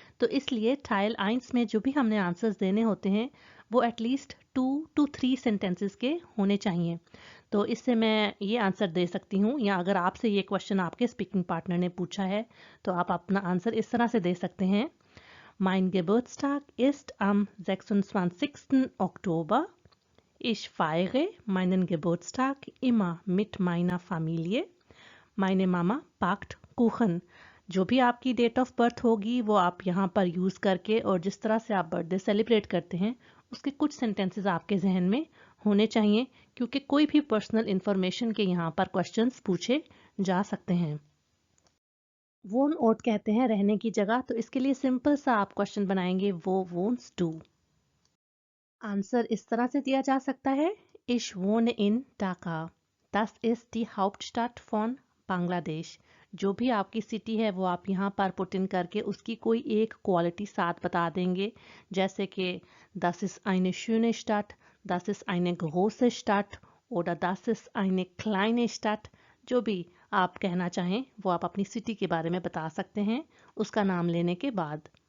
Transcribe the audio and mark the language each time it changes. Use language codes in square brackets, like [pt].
[hi] तो इसलिए टाइल 1 में जो भी हमने आंसर्स देने होते हैं वो एटलीस्ट 2 to 3 सेंटेंसेस के होने चाहिए। तो इससे मैं ये आंसर दे सकती हूँ, या अगर आपसे ये क्वेश्चन आपके स्पीकिंग पार्टनर ने पूछा है तो आप अपना आंसर इस तरह से दे सकते हैं। [de] Mein Geburtstag ist am 26. Oktober. Ich feiere meinen Geburtstag immer mit meiner Familie. Meine Mama backt Kuchen। [hi] जो भी आपकी डेट ऑफ बर्थ होगी वो आप यहाँ पर यूज़ करके और जिस तरह से आप बर्थडे सेलिब्रेट करते हैं उसके कुछ सेंटेंसेस आपके जहन में होने चाहिए, क्योंकि कोई भी पर्सनल इंफॉर्मेशन के यहाँ पर क्वेश्चंस पूछे जा सकते हैं। वोन ओट कहते हैं रहने की जगह, तो इसके लिए सिंपल सा आप क्वेश्चन बनाएंगे वो वोन्स डू। आंसर इस तरह से दिया जा सकता है [de] Ich wohne in Dhaka. Das ist die Hauptstadt von बांग्लादेश। [hi] जो भी आपकी सिटी है वो आप यहाँ पर पुट इन करके उसकी कोई एक क्वालिटी साथ बता देंगे, जैसे कि [de] Das ist eine schöne Stadt, Das ist eine große Stadt oder Das ist eine kleine Stadt। [hi] जो भी आप कहना चाहें वो आप अपनी सिटी के बारे में बता सकते हैं उसका नाम लेने के बाद।